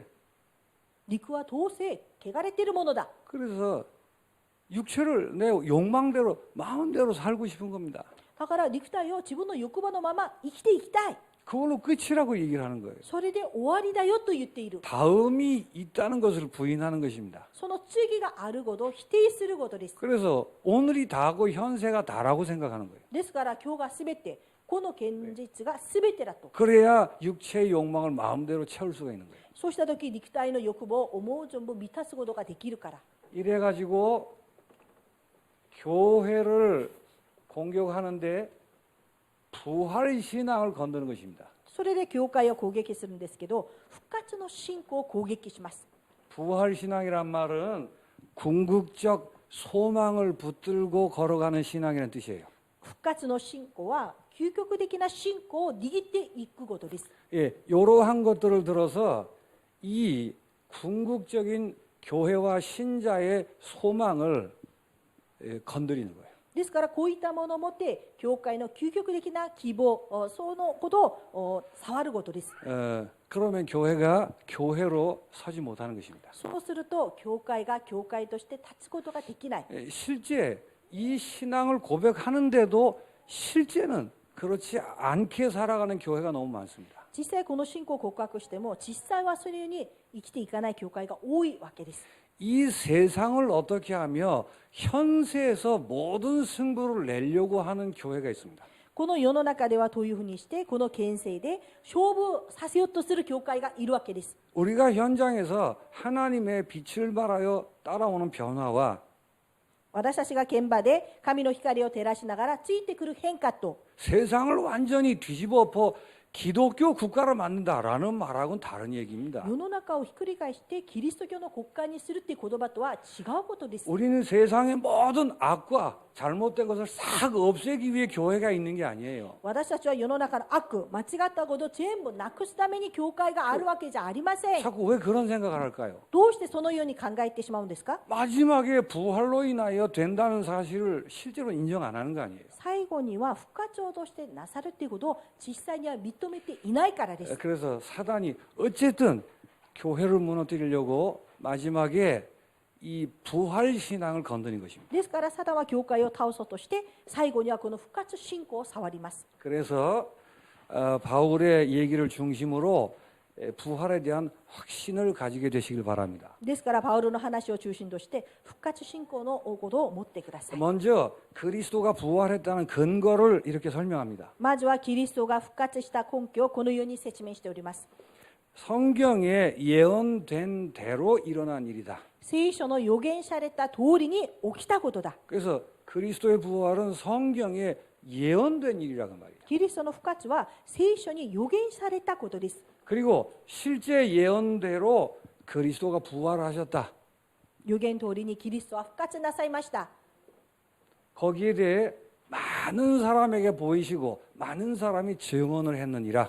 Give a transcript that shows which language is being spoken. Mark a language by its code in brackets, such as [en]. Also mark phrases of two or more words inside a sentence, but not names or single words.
[ja] 肉はどうせ汚れているものだ。 [ko] 그래서 육체를 내 욕망대로 마음대로 살고 싶은 겁니다. [ja] だから肉体を自分の欲望のまま生きていきたい。 [ko] 그걸로 끝이라고 얘기를 하는 거예요. [ja] それで終わりだよと言っている。 [ko] 다음이 있다는 것을 부인하는 것입니다. [ja] その次があることを否定することです。 [ko] 그래서 오늘이 다고 현세가 다라고 생각하는 거예요. [ja] ですから今日がすべて、この現実がすべてだと。 [ko] 그래야 육체의 욕망을 마음대로 채울 수가 있는 거예요. [ja] そうした時肉体の欲望を思う存分満たすことができるから。 [ko] 이래가지고 교회를 공격하는데 부활 신앙을 건드는 것입니다. [ja] それで教会を攻撃するんですけど、復活の信仰を攻撃します。 [ko] 부활 신앙이란 말은 궁극적 소망을 붙들고 걸어가는 신앙이라는 뜻이에요. [ja] 復活の信仰は究極的な信仰を握っていくことです。 [ko] 예, 이러한 것들을 들어서 이 궁극적인 교회와 신자의 소망을 건드리는 거예요. [ja] ですからこういったものを持って教会の究極的な希望、そのことを触ることです。 [ko] 그러면 교회가 교회로 서지 못하는 것입니다. [ja] そうすると教会が教会として立つことができない。 [ko] 실제 이 신앙을 고백하는데도 실제는 그렇지 않게 살아가는 교회가 너무 많습니다. [ja] 実際この信仰を告白しても実際はそのように生きていかない教会が多いわけです。 [ko] 이 세상을 어떻게 하며 현세에서 모든 승부를 내려고 하는 교회가 있습니다. [ja] この世の中ではというふうにしてこの県政で勝負させようとする教会がいるわけです。 [ko] 우리가 현장에서 하나님의 빛을 발하여 따라오는 변화와 [ja] 私たちが現場で神の光を照らしながらついてくる変化と [ko] 세상을 완전히 뒤집어 엎어 기독교 국가를 만든다라는 말하고는 다른 얘기입니다. [ja] 世の中をひっくり返してキリスト教の国家にするっていう言葉とは違うことです。 [ko] 우리는 세상의 모든 악과 잘못된 것을 싹 없애기 위해 교회가 있는 게 아니에요. [ja] 私たちは世の中の悪、間違ったことを全部なくすために教会があるわけじゃありません。 [ko] 자꾸 왜 그런 생각을 할까요? [ja] どうしてそのように考えてしまうんですか？ [ko] 마지막에 부활로 인하여 된다는 사실을 실제로 인정 안 하는 거 아니에요. [ja] 最後には復活をとしてなさるということを実際には認めていないからです。 [ko] 그래서 사단이 어쨌든 교회를 무너뜨리려고 마지막에 이 부활 신앙을 건드린 것입니다. [ja] ですからサタンは教会を倒そうとして最後にはこの復活信仰を触ります。 [ko] 그래서 바울의 얘기를 중심으로 부활에 대한 확신을 가지게 되시길 바랍니다. [ja] ですからパウロの話を中心として復活信仰のことを持ってください。 [ko] 먼저 그리스도가 부활했다는 근거를 이렇게 설명합니다. [ja] まずはキリストが復活した根拠をこのように説明しております。 [ko] 성경에 예언된 대로 일어난 일이다. [ja] 聖書の予言された通りに起きたことだ。 [ko] 그래서 그리스도의 부활은 성경에 예언된 일이라고 말이에요. [ja] キリストの復活は聖書に予言されたことです。 [ko] 그리고 실제 예언대로 그리스도가 부활하셨다. [ja] 予言通りにキリストは復活なさいました。 [ko] 거기에 대해 많은 사람에게 보이시고 많은 사람이 증언을 했느니라.